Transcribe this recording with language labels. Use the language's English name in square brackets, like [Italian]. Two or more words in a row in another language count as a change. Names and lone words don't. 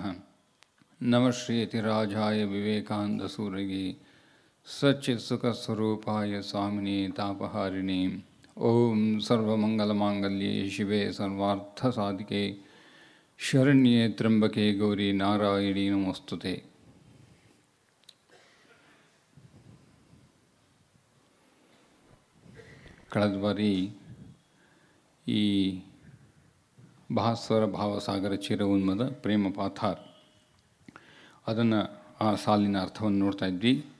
[Sanskrit] नमः श्रीयतिराजाय विवेकानन्दसूरये सच्चित्सुखस्वरूपाय स्वामिने तापहारिणे। ओं सर्वमङ्गलमाङ्गल्ये शिवे सर्वार्थसाधिके शरण्ये त्र्यंबके गौरी नारायणी नमोस्तुते। [Kannada] ಕಳೆದ ಬಾರಿ ಈ [Bangla] ভাস্বর ভাবসাগর চির-উন্মদ প্রেম পাথার [Kannada] ಅದನ್ನು ಆ ಸಾಲಿನ ಅರ್ಥವನ್ನು ನೋಡ್ತಾ ಇದ್ವಿ.